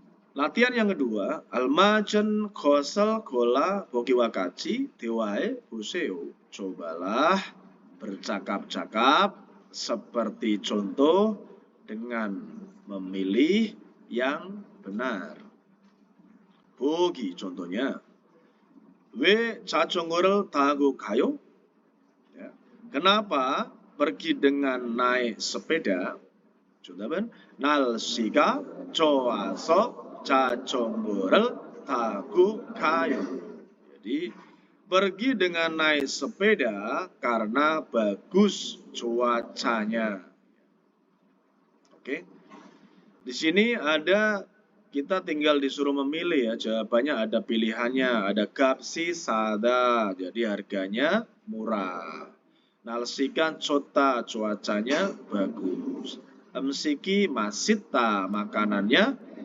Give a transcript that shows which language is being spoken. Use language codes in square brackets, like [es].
[id] Latihan yang kedua, [ko] 알맞은 것을 골라 보기와 같이 대화해 보세요. [id] Cobalah bercakap-cakap seperti contoh dengan memilih yang benar. [ko] 보기 contohnya, 왜 자전거를 타고 가요? [id] Ya. Kenapa pergi dengan naik sepeda? [ko] 정답은 날씨가 좋아서 자전거를 타고 가요. [id] Jadi pergi dengan naik sepeda karena bagus cuacanya. Oke. Di sini ada kita tinggal disuruh memilih ya, jawabannya ada pilihannya, ada 값이 싸다, jadi harganya murah. [ko] 날씨가 좋다, [id] cuacanya bagus. [ko] 음식이 맛있다, makanannya